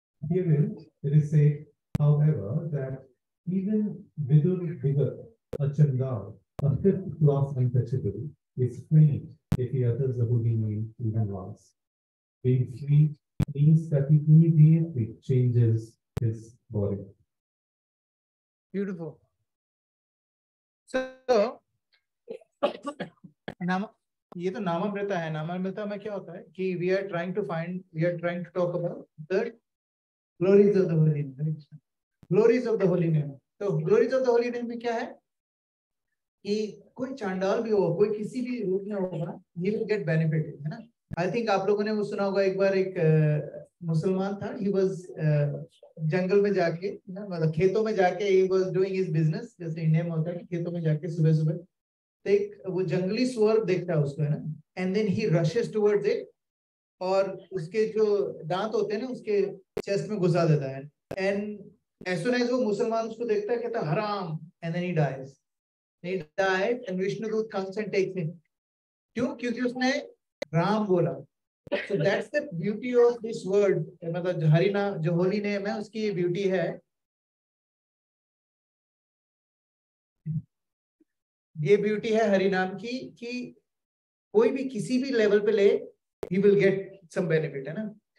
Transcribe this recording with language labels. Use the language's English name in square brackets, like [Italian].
[English] Herein, it is said, however, that even Vidur Vigat, a Chandal, a fifth class untouchable, is freed if he utters the holy name even once. Being freed means that he immediately changes his body. Beautiful. [Hindi] So, ये तो नामामृता है. नामामृता में क्या होता है कि [English] we are trying to talk about the glories of the holy name. Glories of the holy name. [Hindi] तो [English] glories of the holy name [Hindi] में क्या है कि कोई चांडाल भी हो, कोई किसी भी रूप में होगा, [English] he will get benefit, [Hindi] है ना. [English] I think [Hindi] आप लोगों ने वो सुना होगा, एक बार एक मुसलमान था, he was जंगल में जाके, ना मतलब खेतों में जाके [English] he was doing his business, [Hindi] जैसे इंडिया में होता है कि खेतों में जाके सुबह-सुबह तो एक वो जंगली सुअर देखता है उसको, है ना, [English] and then he rushes towards it [Hindi] और उसके जो दांत होते हैं ना उसके चेस्ट में घुसा देता है, [English] and as soon as [Hindi] वो मुसलमान उसको देखता है कहता है हराम, [English] and then he dies. He died and Vishnudut comes and takes him. [Hindi] क्यों? क्योंकि उसने राम बोला. [English] So that's the beauty of this word. [Hindi] मतलब हरि नाम जो होली नेम है उसकी ये ब्यूटी है. ये ब्यूटी है हरि नाम की कि कोई भी किसी भी लेवल पे ले, [English] he will get some benefit, [Hindi] है ना.